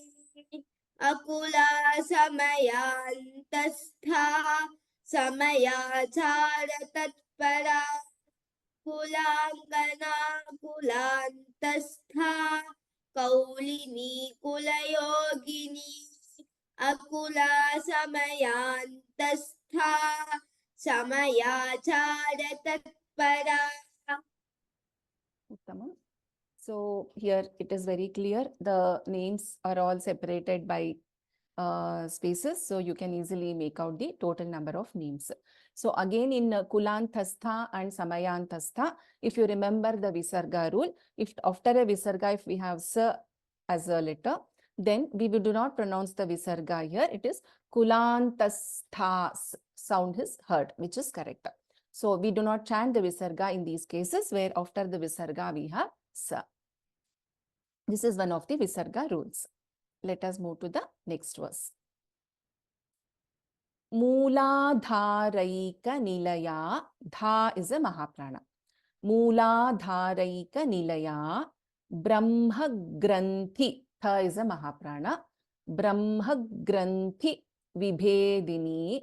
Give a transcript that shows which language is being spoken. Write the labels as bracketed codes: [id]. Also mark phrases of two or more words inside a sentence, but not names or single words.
[sa] Akula Samayantastha, Samayachara Tatpara, Kulangana Kulantastha, Kaulini Kulayogini, Akula Samayantastha, Samayachara Tatpara. Uttamam. [en] So here it is very clear. The names are all separated by spaces. So you can easily make out the total number of names. So again in Kulantastha and Samayantastha, if you remember the Visarga rule, if after a Visarga, if we have Sa as a letter, then we do not pronounce the Visarga here. It is Kulantastha sound is heard, which is correct. So we do not chant the Visarga in these cases where after the Visarga we have Sa. This is one of the Visarga rules. Let us move to the next verse. [sa] Mooladharaika nilaya. [en] Dha is a Mahaprana. [sa] Mooladharaika nilaya. Brahma Granthi. [en] Tha is a Mahaprana. [sa] Brahma Granthi Vibhedini.